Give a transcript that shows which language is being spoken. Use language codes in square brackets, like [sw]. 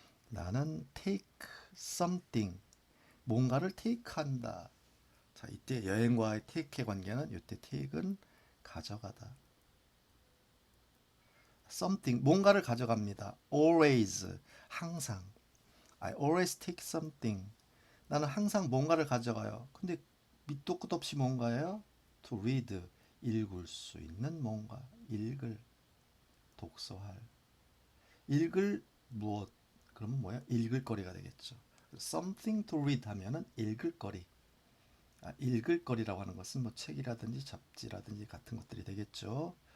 [ko] 나는 [en] take something [ko] 뭔가를 take한다. 자, 이때 여행과의 take의 관계는 이때 take은 가져가다. something 뭔가를 가져갑니다. always 항상. [en] I always take something. [ko] 나는 항상 뭔가를 가져가요. 근데 밑도 끝 없이 뭔가예요? [en] to read [ko] 읽을 수 있는 뭔가. 읽을 독서할. 읽을 무엇? 그러면 뭐야? 읽을 거리가 되겠죠. [en] something to read [ko] 하면은 읽을 거리. 읽을 거리라고 하는 것은 뭐 책이라든지 잡지라든지 같은 것들이 되겠죠.